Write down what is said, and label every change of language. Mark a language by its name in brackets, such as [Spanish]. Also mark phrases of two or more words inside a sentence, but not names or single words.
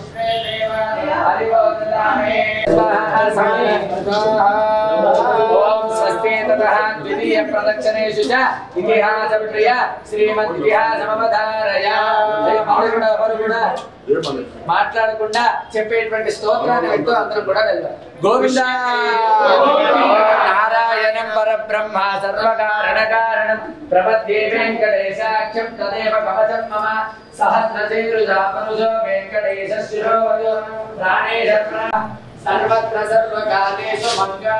[Sanskrit] ओम स्वस्ति ततः द्वितीय प्रदक्षिणेषु च इतिहास प्रिय श्रीमद् इतिहासमवधारय [Telugu] మాట్లాడకుండా చెప్పేటువంటి స్తోత్రాన్ని వింటూ అందరం కూడా వెళ్దాం. [Sanskrit] గోవిందా నారాయణం పరబ్రహ్మ సర్వకారణ కారణం ప్రపద్యే వెంకటేశాఖ్యం తదేవ కవచం మమ సహస్రశీర్షాపనుజో వెంకటేశ శిరోవజో ప్రాణేశ సర్వత్ర సర్వకాలేషు మంగాం